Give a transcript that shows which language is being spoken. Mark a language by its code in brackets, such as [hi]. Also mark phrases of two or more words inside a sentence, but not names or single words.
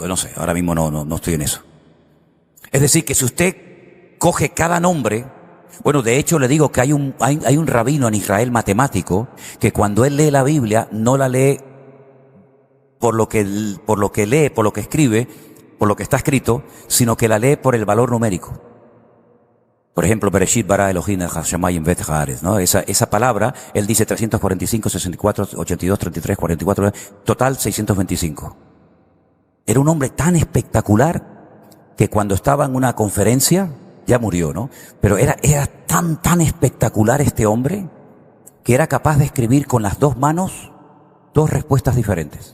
[es] No sé, ahora mismo no estoy en eso. Es decir, que si usted coge cada nombre, bueno, de hecho le digo que hay un rabino en Israel matemático que cuando él lee la Biblia no la lee por lo que lee, por lo que escribe, por lo que está escrito, sino que la lee por el valor numérico. Por ejemplo, [he] בראשית ברא אלהים את השמים ואת הארץ, [es] ¿no? Esa palabra, él dice 345, 64, 82, 33, 44, total 625. Era un hombre tan espectacular que cuando estaba en una conferencia, ya murió, ¿no? Pero era tan espectacular este hombre que era capaz de escribir con las dos manos dos respuestas diferentes.